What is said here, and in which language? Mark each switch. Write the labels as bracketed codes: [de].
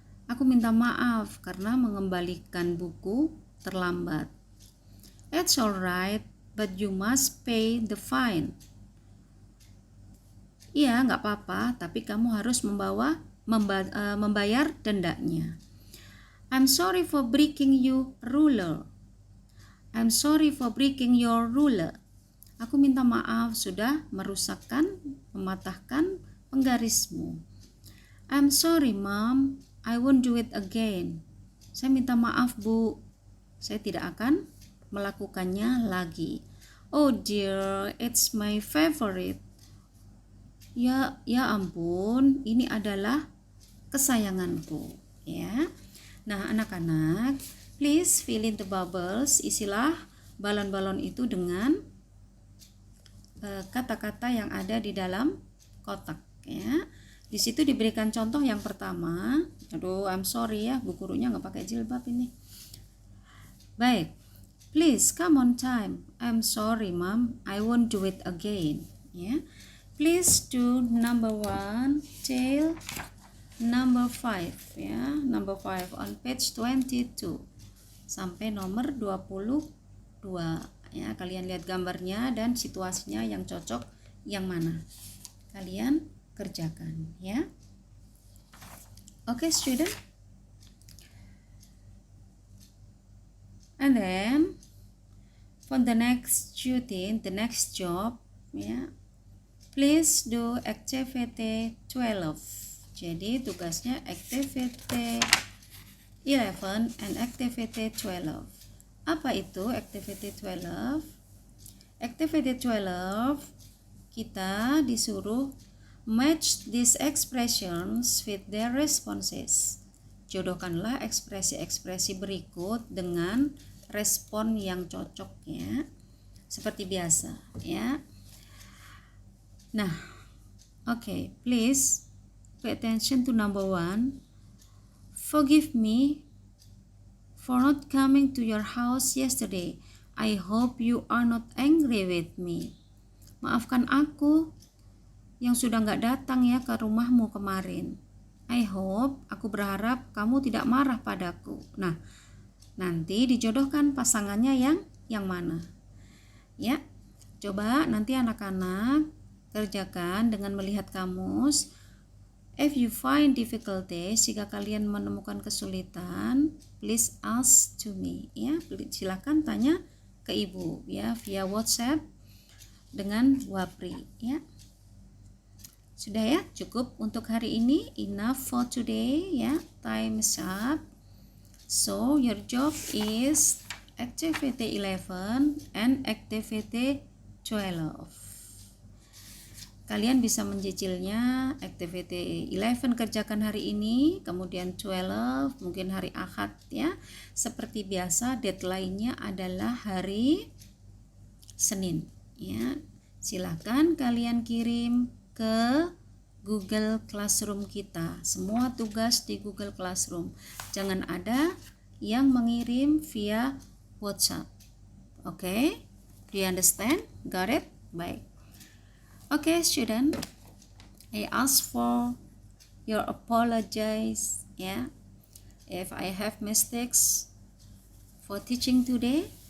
[id] Aku minta maaf karena mengembalikan buku terlambat. [en] It's alright, but you must pay the fine. [id] Iya, nggak apa-apa, tapi kamu harus membayar dendanya. [en] I'm sorry for breaking your ruler. I'm sorry for breaking your ruler. [id] Aku minta maaf sudah mematahkan penggarismu. [en] I'm sorry, Mom. I won't do it again. [id] Saya minta maaf, Bu. Saya tidak akan melakukannya lagi. [en] Oh dear, it's my favorite. [id] Ya ampun, ini adalah kesayanganku, ya. Nah, anak-anak, [en] please fill in the bubbles. [id] Isilah balon-balon itu dengan kata-kata yang ada di dalam kotak, ya. Di situ diberikan contoh yang pertama. Aduh, [en] I'm sorry [id] ya, bu gurunya nggak pakai jilbab ini. [en] Baik, please come on time. I'm sorry, Mom. I won't do it again, ya. Please do number 1 till number 5, ya. Number 5 on page 22 [id] sampai nomor 22, ya. Kalian lihat gambarnya dan situasinya yang cocok yang mana. Kalian kerjakan, ya. [en] Okay, student. And then for the next duty, the next job, ya. Please do activity 12. [id] Jadi tugasnya [en] activity 11 and activity 12. [id] Apa itu activity 12? [en] Activity 12 [id] kita disuruh [en] match these expressions with their responses. [id] Jodohkanlah ekspresi-ekspresi berikut dengan respon yang cocok, ya. Seperti biasa, ya. [en] Nah, okay, please pay attention to number 1. Forgive me for not coming to your house yesterday. I hope you are not angry with me. [id] Maafkan aku yang sudah nggak datang ya ke rumahmu kemarin. [en] I hope, [id] aku berharap kamu tidak marah padaku. Nah, nanti dijodohkan pasangannya yang mana? Ya, coba nanti anak-anak kerjakan dengan melihat kamus. [en] If you find difficulties, [id] jika kalian menemukan kesulitan, [en] please ask to me, ya. [id] Silakan tanya ke ibu, ya, via WhatsApp dengan Wapri, ya. Sudah ya, cukup untuk hari ini. [en] Enough for today, ya. Time is up. So your job is activity 11 and activity 12. [id] Kalian bisa mencicilnya. Activity 11 kerjakan hari ini, kemudian 12 mungkin hari Ahad, ya. Seperti biasa deadline-nya adalah hari Senin, ya. Silakan kalian kirim ke Google Classroom kita. Semua tugas di Google Classroom. Jangan ada yang mengirim via WhatsApp. [en] Okay? Do you understand? Got it? Baik. Okay, student, I ask for your apologies, yeah, if I have mistakes for teaching today.